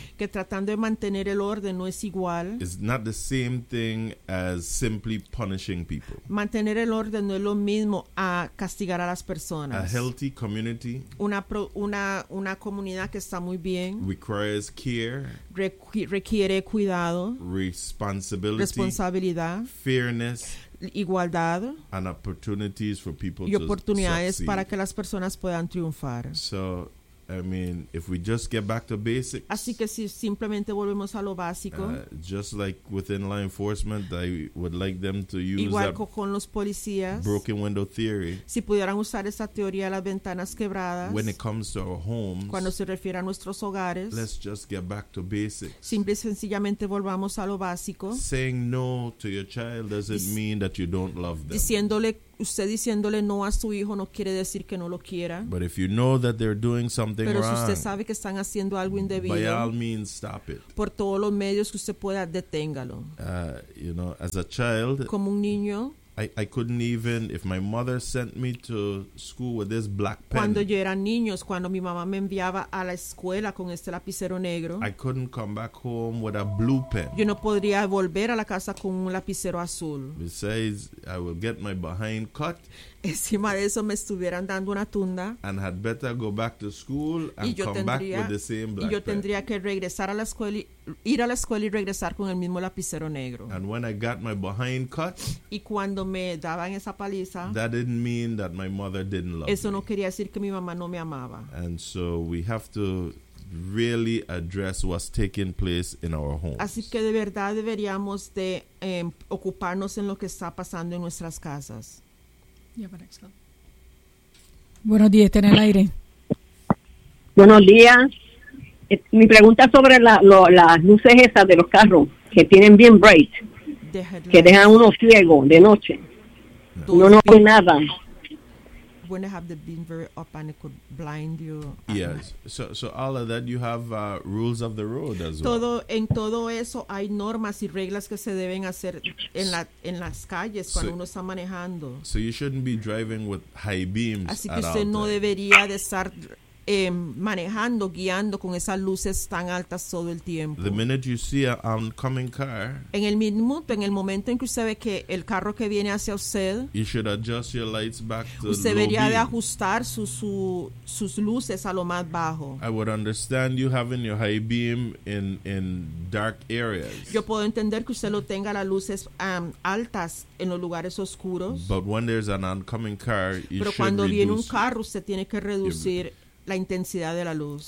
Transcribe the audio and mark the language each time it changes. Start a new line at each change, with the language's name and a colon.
Spanish: Que tratando de mantener el orden no es igual.
English: It's not the same thing as simply punishing people.
Spanish: Mantener el orden no es lo mismo a castigar a las personas.
English: A healthy community.
Spanish: Una comunidad que está muy bien.
English: Requires care.
Spanish: Requiere cuidado.
English: Responsibility.
Spanish: Responsabilidad.
English: Fairness.
Spanish: Igualdad
English: and opportunities for people
Spanish: y oportunidades to para que las personas puedan triunfar.
English: So, I mean, if we just get back to basics,
Spanish: así que si simplemente volvemos a lo básico,
English: just like within law enforcement, I would like them to use
Spanish: igual con los policías,
English: broken window theory,
Spanish: si pudieran usar esa teoría de las ventanas quebradas,
English: when it comes to our homes,
Spanish: cuando se refiere a nuestros hogares,
English: let's just get back to basics,
Spanish: simple y sencillamente volvamos a lo básico,
English: saying no to your child doesn't mean that you don't love them,
Spanish: diciéndole usted diciéndole no a su hijo no quiere decir que no lo quiera.
English: But if you know that they're doing something
Spanish: pero
English: wrong,
Spanish: si usted sabe que están haciendo algo indebido,
English: by all means, stop it.
Spanish: Por todos los medios que usted pueda, deténgalo.
English: You know, as a child,
Spanish: como un niño,
English: I couldn't even, if my mother sent me to school with this black pen.
Spanish: Cuando yo era niño, cuando mi mamá me enviaba a la escuela con este lapicero negro,
English: I couldn't come back home with a blue pen.
Spanish: Yo no podría volver a la casa con un lapicero azul.
English: Besides, I will get my behind cut.
Spanish: Encima de eso me estuvieran dando una tunda.
English: And had better go back to school and come back with the same black pen.
Spanish: Y yo tendría que regresar a la escuela y ir a la escuela y regresar con el mismo lapicero negro.
English: And when I got my behind cut,
Spanish: y cuando me daban esa paliza,
English: that didn't mean that my mother didn't love
Spanish: eso
English: me.
Spanish: No quería decir que mi mamá no me amaba.
English: And so we have to really address what's taking place in our homes.
Spanish: Así que de verdad deberíamos de ocuparnos en lo que está pasando en nuestras casas. Buenos días, está en el aire. Buenos días. Mi pregunta sobre las luces esas de los carros que tienen bien bright, que dejan uno ciego de noche. Uno no ve nada.
English: When they have the beam very up and it could blind you. Yes. So all of that, you have rules of the road as well.
Spanish: Todo, en todo eso hay normas y reglas que se deben hacer en las calles cuando uno está manejando.
English: So you shouldn't be driving with high beams.
Spanish: Así que usted no debería de estar manejando, guiando con esas luces tan altas todo el tiempo.
English: The minute you see an oncoming car,
Spanish: en el momento en que usted ve que el carro que viene hacia usted,
English: you should adjust your lights back to
Spanish: usted
English: low
Spanish: debería
English: beam.
Spanish: De ajustar sus luces a lo más bajo.
English: I would understand you having your high beam in dark areas.
Spanish: Yo puedo entender que usted lo tenga las luces altas en los lugares oscuros.
English: But when there's an oncoming car, you
Spanish: pero cuando
English: reduce,
Spanish: viene un carro, usted tiene que reducir la intensidad de la luz.